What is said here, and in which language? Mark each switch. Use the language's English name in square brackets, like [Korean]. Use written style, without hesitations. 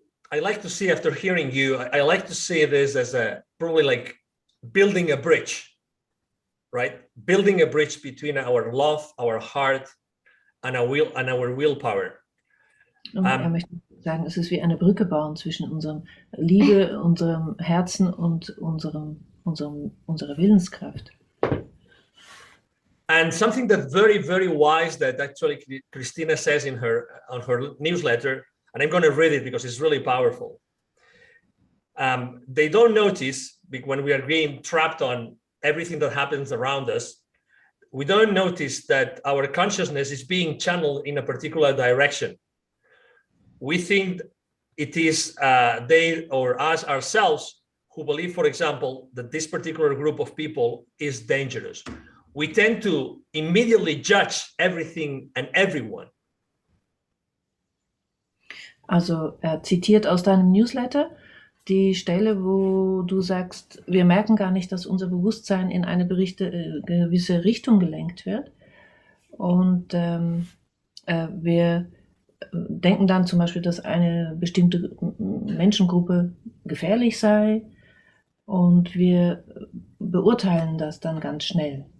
[English] I like to see, after hearing you, I like to see this as probably like building a bridge, right? Building a bridge between our love, our heart, and our willpower. [German] Er möchte sagen, es ist wie eine Brücke bauen zwischen unserem Liebe, unserem Herzen und unserer Willenskraft. [English] And something that very, very wise that actually Christina says on her newsletter, and I'm going to read it because it's really powerful. They don't notice, when we are being trapped on everything that happens around us, we don't notice that our consciousness is being channeled in a particular direction. We think it is they or us ourselves who believe, for example, that this particular group of people is dangerous. We tend to immediately judge everything and everyone. [German] Also er zitiert aus deinem Newsletter die Stelle, wo du sagst, wir merken gar nicht, dass unser Bewusstsein in eine gewisse Richtung gelenkt wird. Und wir denken dann zum Beispiel, dass eine bestimmte Menschengruppe gefährlich sei, und wir beurteilen das dann ganz schnell.